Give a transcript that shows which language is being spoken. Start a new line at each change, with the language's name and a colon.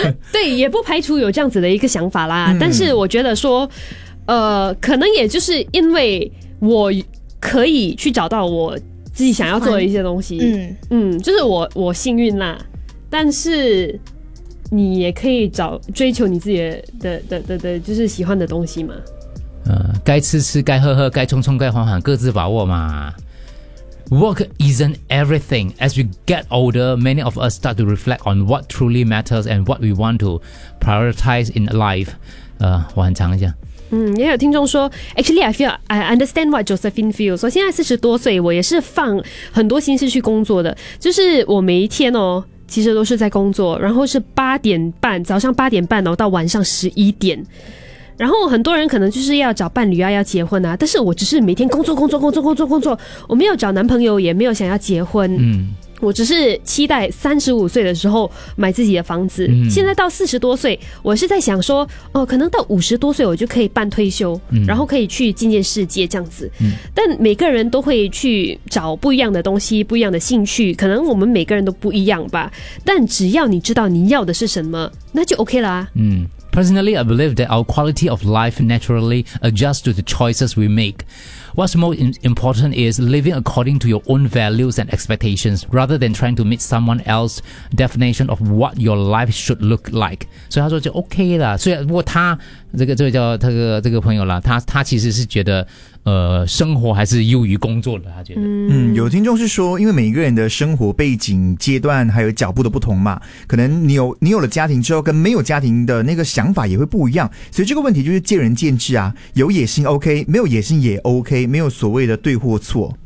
Chinese: 对，也不排除有这样子的一个想法啦、嗯、但是我觉得说可能也就是因为我可以去找到我自己想要做的一些东西，嗯嗯，就是我幸运啦。但是你也可以找追求你自己的就是喜欢的东西嘛。该吃吃，该喝喝，该冲冲，该缓缓，各自把握嘛。
English: Work isn't everything. As we get older, many of us start to reflect on what truly matters and what we want to prioritize in life.
Chinese: 我很长一下。嗯，也有听众说
English: ，Actually, I understand what Josephine feels.
Chinese: 我现在40多岁，我也是放很多心思去工作的。就是我每一天哦，其实都是在工作，然后是早上八点半哦，到晚上11点。然后很多人可能就是要找伴侣啊，要结婚啊，但是我只是每天工作工作工作工作工作，我没有找男朋友，也没有想要结婚。嗯。我只是期待35岁的时候买自己的房子、嗯、现在到40多岁，我是在想说哦，可能到50多岁我就可以办退休、嗯、然后可以去见见世界这样子、嗯、但每个人都会去找不一样的东西，不一样的兴趣，可能我们每个人都不一样吧，但只要你知道你要的是什么，那就 OK 啦。
English: 嗯， Personally, I believe that our quality of life naturally adjusts to the choices we makeWhat's more important is living according to your own values and expectations rather than trying to meet someone else's definition of what your life should look like.
Chinese: 所以他说就 OK 啦，所以不过他这个叫他这个朋友啦，他其实是觉得生活还是优于工作的，他觉得。嗯，有听众是说因为每一个人的生活背景阶段还有脚步的不同嘛，可能你有了家庭之后跟没有家庭的那个想法也会不一样，所以这个问题就是见仁见智啊，有野心 OK, 没有野心也 OK, 没有所谓的对或错。